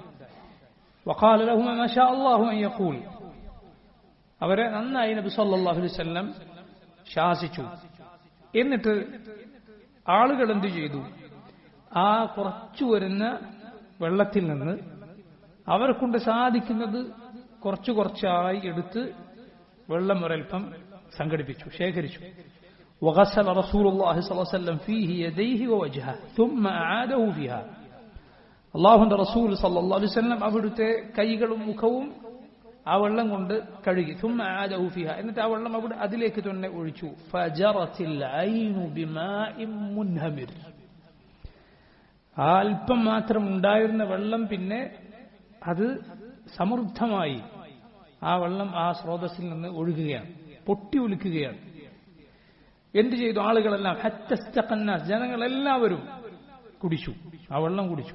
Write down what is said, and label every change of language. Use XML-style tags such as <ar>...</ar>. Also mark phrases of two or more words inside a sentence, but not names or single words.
<ar>وقال لهما ما شاء الله أن يقول,</ar> <ml>അവരെ നന്നായി നബി</ml> <ar>صلى الله عليه وسلم</ar> <ml>ശാസിച്ചു. എന്നിട്ട് ആളുകൾ എന്തു ചെയ്തു? ആ കുറച്ചു വരുന്ന വെള്ളത്തിൽ നിന്ന് അവരെ കൊണ്ട് സാധിക്കുന്നത് കുറച്ചു കുറച്ചായി എടുത്ത് വെള്ളം ഒരൽപ്പം സംഘടിപ്പിച്ചു, ശേഖരിച്ചു.</ml> <ar>وغسل رسول الله صلى الله عليه وسلم فيه يديه ووجهه ثم أعاده فيها.</ar> <ml>അല്ലാഹുവിന്റെ റസൂൽ</ml> <ar>صلى الله عليه وسلم</ar> <ml>അവിടുത്തെ കൈകളും മുഖവും ആ വെള്ളം കൊണ്ട് കഴുകി.</ml> <ar>ثم أعاده فيها,</ar> <ml>എന്നിട്ട് ആ വെള്ളം അവിടെ അതിലേക്ക് തന്നെ ഒഴിച്ചു.</ml> <ar>فجرت العين بماء منهمر,</ar> <ml>അല്പം മാത്രം ഉണ്ടായിരുന്ന വെള്ളം പിന്നെ അത് സമൃദ്ധമായി ആ വെള്ളം ആ സ്രോതസ്സിൽ നിന്ന് ഒഴുകുകയാണ്, പൊട്ടി ഒലിക്കുകയാണ്. എന്തു ചെയ്തു? ആളുകളെല്ലാം ഹത്തസ്തഖന്നാസ്, ജനങ്ങളെല്ലാവരും കുടിച്ചു, ആ വെള്ളം കുടിച്ചു.</ml>